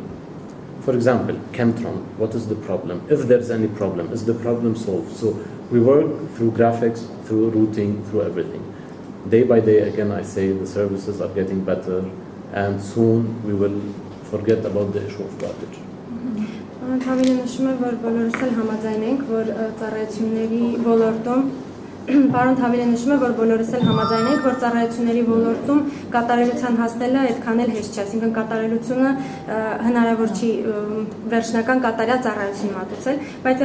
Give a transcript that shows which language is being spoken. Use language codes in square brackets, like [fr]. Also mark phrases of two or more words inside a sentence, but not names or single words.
[en] For example, Chemtron, what is the problem? If there's any problem, is the problem solved? So we work through graphics, through routing, through everything. Day by day, again, I say the services are getting better, and soon we will forget about the issue of garbage. [hy] Թավիլը նշում է, որ բոլորս էլ համաձայն ենք, որ ծառայությունների ոլորտում Պարոն Թավիլը նշում է, որ բոլորս էլ համաձայն ենք, որ ծառայությունների ոլորտում կատարելության հասնելը այդքան էլ հեշտ չէ, այսինքն կատարելությունը հնարավոր չի վերջնական կատարյալ ծառայություն մատուցել, բայց